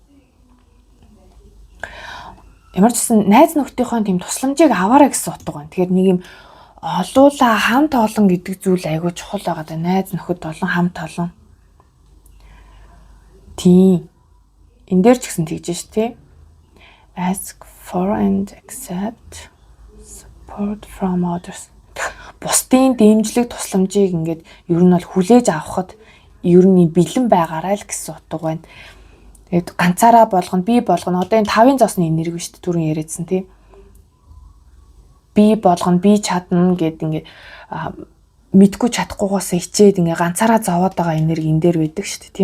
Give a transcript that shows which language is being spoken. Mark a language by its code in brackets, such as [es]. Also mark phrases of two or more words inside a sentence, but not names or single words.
[mn] Ямар ч гэсэн найз нөхдийнхөө тийм тусламжийг аваарай гэсэн утга байна. Тэгэхээр нэг юм олуула хамт олон гэдэг зүйл айгүй чухал байгаа да. Найз нөхөд олон хамт олон. Тийм. Энд дээр ч гэсэн тэгж ш тий. [en] Ask for and accept support from others. [mn] Бусдын дэмжлэг тусламжийг ингээд ер нь бол хүлээж авахд ер нь бэлэн байгаарай л гэсэн утга байна. Тэгээд ганцаараа болгоно, би болгоно. Одоо энэ 5-ын зоосны энерги шүү дээ түрүүн яриадсан тий. Би болгоно, би чадна гэд ингээд мэдгүй чадахгүйгаас хичээд ингээ ганцаараа зовоод байгаа энерги энэ дээр байдаг шүү дээ.